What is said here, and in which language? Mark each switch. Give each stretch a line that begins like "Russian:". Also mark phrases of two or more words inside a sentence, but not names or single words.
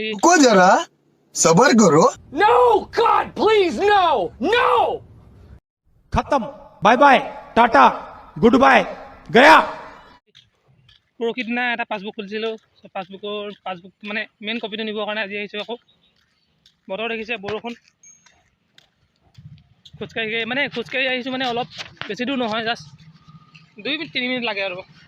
Hindi: रुको जरा सबर करो।
English: No, God, please, no, no.
Hindi: खत्म,
English: bye bye,
Hindi: टाटा,
English: good bye,
Hindi: गया।
Assamese: পৰহি দিনা এটা পাছবুক খুলিছিলোঁ। পাছবুক মানে মেইন কপিটো নিবৰ কাৰণে আজি আহিছোঁ আকৌ। বতৰ দেখিছে, বৰষুণ। খোজকাঢ়ি আহিছোঁ মানে অলপ বেছি দূৰ নহয়, জাষ্ট 2-3 মিনিট লাগে আৰু।